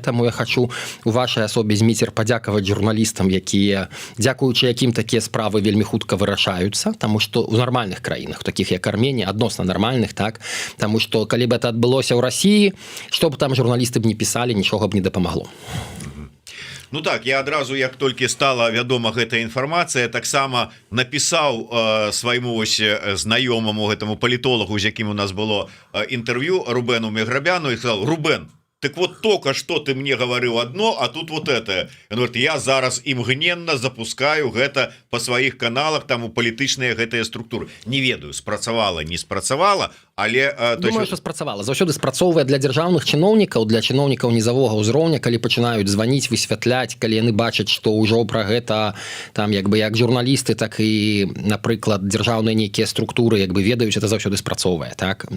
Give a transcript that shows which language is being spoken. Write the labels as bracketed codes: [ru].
[be] Таму я хочу у вашай асобе, Зміцер, падзякаваць журналістам, якія, дзякуючы якім такія справы вельмі хутка вырашаюцца, таму што ў нармальных краінах, такіх як Арменія, адносна нармальных, так, таму што калі бы это адбылося ў Расіі, што б там журналісты б не пісалі, нічога б не дапамагло. Ну так, я адразу, як толькі стала вядома гэтая інфармацыя, таксама напісаў свайму ось знаёмаму гэтаму палітолагу, з якім у нас было інтэрв'ю, Рубену Меграбяну, і сказал: Рубен, [ru] так вот только что ты мне говорил одно, а тут вот это. Он говорит, [be] я зараз імгненна запускаю гэта по сваіх каналах, там у палітычныя гэтыя структуры. Не ведаю, спрацавала, не спрацавала, але думаю, что спрацавала. Заўсёды спрацоўвае для дзяржаўных чыноўнікаў, для чыноўнікаў нізавога ўзроўня, калі пачынаюць званіць, высвятляць, калі яны бачаць, што ўжо пра гэта там як бы як журналісты, так і, напрыклад, дзяржаўныя нейкія структуры як бы ведаюць, это заўсёды спрацоўвае, так?